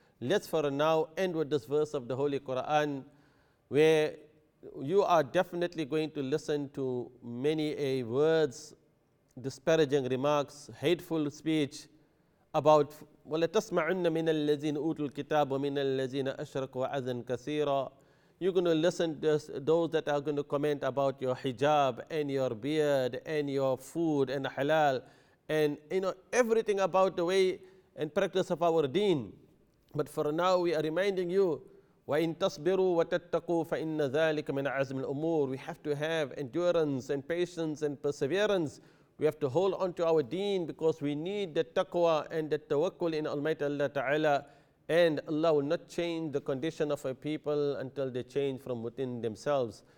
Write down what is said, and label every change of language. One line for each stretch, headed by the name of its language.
English: Let's for now end with this verse of the Holy Quran, where you are definitely going to listen to many words, disparaging remarks, hateful speech about
Arabic: وَلَتَسْمَعُنَّ مِنَ الَّذِينَ أُوتُوا الْكِتَابَ وَمِنَ الَّذِينَ أَشْرَكُوا أَذًى كَثِيرًا.
English: You're going to listen to those that are going to comment about your hijab and your beard and your food and halal and everything about the way and practice of our deen. But for now we are reminding you,
Arabic: وَإِن تَصْبِرُوا وَتَتَّقُوا فَإِنَّ ذَلِكَ مِنْ عَزْمِ الْأُمُورِ.
English: We have to have endurance and patience and perseverance. We have to hold on to our deen, because we need the taqwa and the tawakkul in Almighty Allah Ta'ala. And Allah will not change the condition of a people until they change from within themselves.